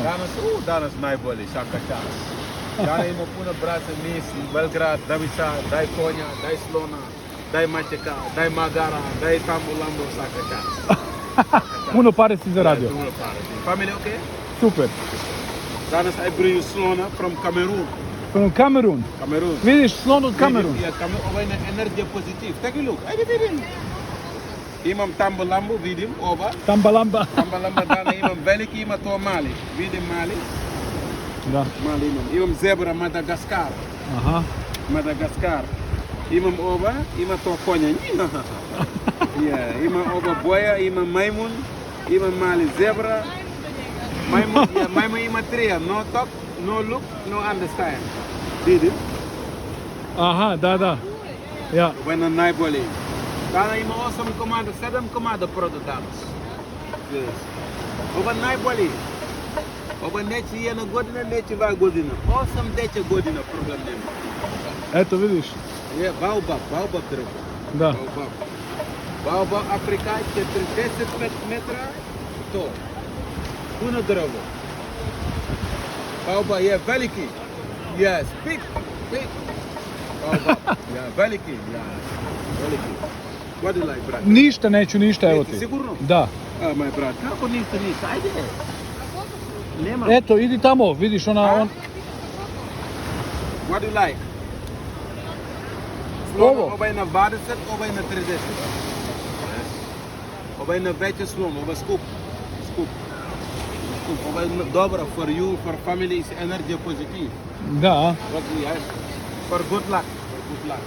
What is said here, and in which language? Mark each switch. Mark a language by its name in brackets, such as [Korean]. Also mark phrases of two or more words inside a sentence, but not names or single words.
[Serbian] Danas najbolji, svaka čast. Danas imam puno, brate, misi, Belgrad, Novi Sad, daj konja, daj slona, daj mačeka, daj magara, daj tambu lambu, svaka čast. Puno pare si zaradio. Puno pare. Familija okej? Super. [English] Danas I bring you slona from Cameroon. From Cameroon. Cameroon. [Serbian] Vidiš, slon od Cameroon. Ja, ovaj je energija pozitiv. [English] Take a look, [Serbian] ajde vidim. Imam tambu lambu, vidim, ova. Tambalamba. Tambalamba dana imam veliki, ima to mali. Vidim mali. Da. Mali imam. Imam zebra Madagaskar. Aha. Madagaskar. Imam ova, ima to konja. Yeah, ima ova boja, ima majmun, ima mali zebra. Majmun ima trija, [English] no talk, no look, no understand. [Serbian] Vidim? Aha, da. Ja. Ovo je na najbolji. Dana ima 8 komada, 7 komada proda danas. Ovo je najbolji. Ovo neće 1 godina, neće 2 godina. 8-10 godina problem nema. Eto, vidiš. Je, baobab drvo. Da. Baobab Afrika, 40 metra, to. Puno drvo. Baobab je veliki. [English] Yes, big. Baobab, [Serbian] ja, veliki. [English] What do you like, brat? [Serbian] Ništa neću, ništa, evo ti. Sigurno? Da. Moj brat, kako ništa, ajde. Nema. Eto, idi tamo, vidiš on... [English] What do you like? [Serbian] Ovo? Ovo je na 20, ovo je na 30. Ovo je na veće slon, ovo je skup. Ovo je dobro [English] for you, for family, is [Serbian] energija pozitiv. Da. [English] For good luck.